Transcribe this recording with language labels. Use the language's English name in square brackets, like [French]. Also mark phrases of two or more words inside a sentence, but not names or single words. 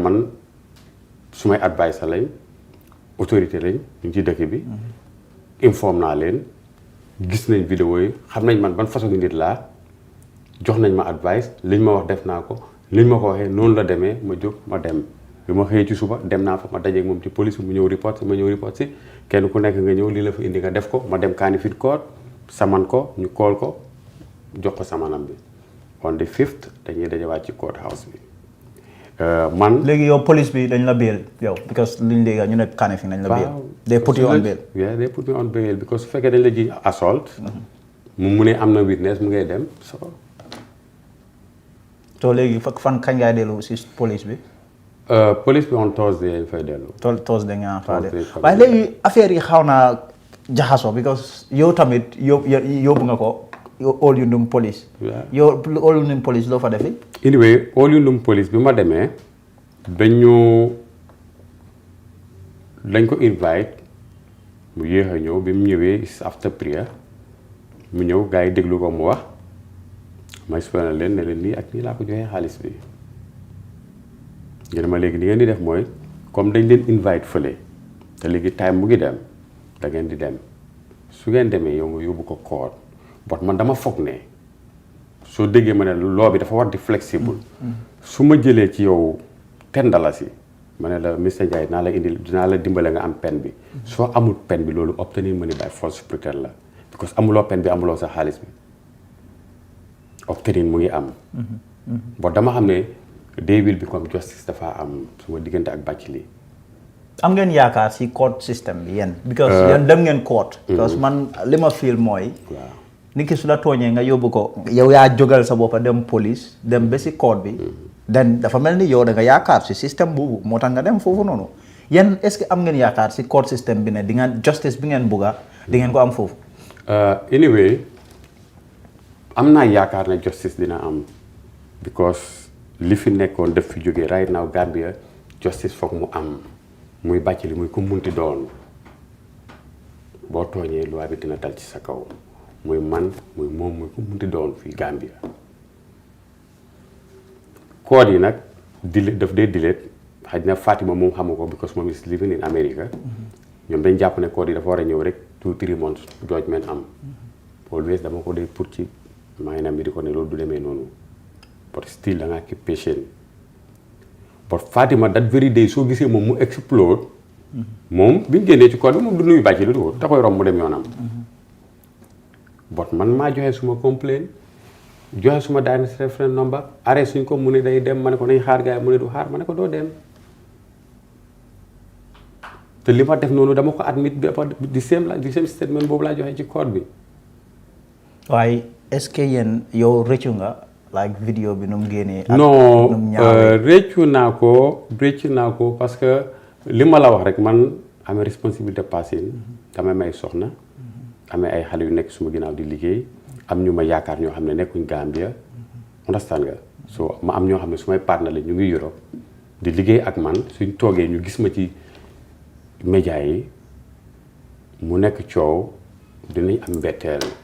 [Wolof] man sumay advice lañ autorité lañ ñu ci dëkk bi informe naa leen gis nañ vidéo yi xam nañ man ban façon nit laa jox nañ ma advice liñ ma wax def naa ko liñ ma ko waxee noonu la demee ma jóg ma dem bi ma xëyee ci suba dem naa fa ma dajeeg moom ci police mu ñëw report si ma ñëw report si kenn ku nekk nga ñëw lii la fa indi nga def ko ma dem Kanifing court saman ko ñu kool ko jox ko samanam bi [English] on the 5th [Wolof] dañuy dajawaat ci [English] court house [Wolof] bi man léegi yow police bi dañ la bail yow because liñ léegi ñu ne Kanifing dañ la bail. [English] they put you on bail. yeah they put me on bail because [Wolof] su fekkee dañ la ji assault mu ne am na witness mu ngay dem so léegi fan kañ ngay dellu si police bi. police bi [English] on Thursday [Wolof] fay dellu. Thursday nga faa dellu waaye léegi affaire yi xaw naa jaxasoo because yow tamit yóbbu nga ko all Yundum police. yow all Yundum police loo fa defi. anyway all Yundum police bi ma demee dañ ko invite mu yéex a ñëw bi mu ñëwee [English] after prayer [Wolof] mu ñëw gars yi déglu ko mu wax ma expliqué leen ne leen nii ak nii laa ko joxee xaalis bi ngeen ma léegi li ngeen di def mooy comme dañ leen invite fële te léegi time mu ngi dem da ngeen di dem su ngeen demee yow nga yóbbu ko court bot man dama foog ne soo déggee ma ne loo bi dafa war di flexible su ma jëlee ci yow $10 ma ne la Mr Ndiaye dinaa la dimbale nga am pen bi soo amul pen bi loolu [French] obtenir [English] money by force [Wolof] preter la because amuloo pen bi amuloo sa xaalis bi obtenir mu ngi am bot dama xam ne [English] they will become justice [Wolof] dafa am suma diggante ak Bathily. am ngeen yaakaar si [English] court system [Wolof] bi yéen. because yéen dem ngeen court. because man li ma feel mooy. nit ki su la tooñee nga yóbbu ko. yow yaa jógal sa boppa dem police dem ba si court bi. den dafa mel ni yow da nga yaakaar si système boobu moo tax nga dem foofu noonu yéen [French] est-ce que [Wolof] am ngeen yaakaar si [English] court system [Wolof] bi ne di ngeen justice bi ngeen bugga di ngeen ko am foofu. anyway am naa yaakaar ne justice dina am because. li fi nekkoon def fi jógee [English] right now [Wolof] Gambia justice foog mu am muy Bathily muy ku munti doon boo tooñee loi bi dina dal ci sa kaw muy man muy moom muy ku munti doon fii Gambia code yi nag daf dee delete xaj na Fatima moom xamu ko because moom [English] is living in America [Wolof] ñoom dañ jàpp ne code yi dafa war a ñëw rek 2-3 [English] months judgment [Wolof] am always dama ko dee pour ci maanaam bi di ko ne loolu du demee noonu [English] but still [Wolof] da ngaa [English] keep patient but Fatima that very day [Wolof] soo gisee moom mu explode moom bi ñu génnee ci code bi moom du nuyu Bathily du da koy romb mu dem yoonam but man maa joxe suma complaint joxe suma [English] direct reference number [Wolof] arrêt suñ ko mu ne day dem ma ne ko nañ xaar gars yi mu ne du xaar ma ne ko doo dem te li ma def noonu dama ko admit di [English] same statement [Wolof] boobu laa joxe ci code bi waaye [French] est-ce que [Wolof] yéen yow rëccu nga like vidéo bi nu mu génnee. non réccu naa ko [French] parce que [Wolof] li ma la wax rek man amee [French] responsabilité passé [Wolof] damay may soxna amee ay xale yu nekk suma ginnaaw di liggéey am ñu ma yaakaar ñoo xam ne nekkuñ Gambia understand nga so ma am ñoo xam ne sumay partner la ñu ngi Europe di liggéey ak man suñ toogee ñu gis ma ci média yi mu nekk coow dinañ am mbetteel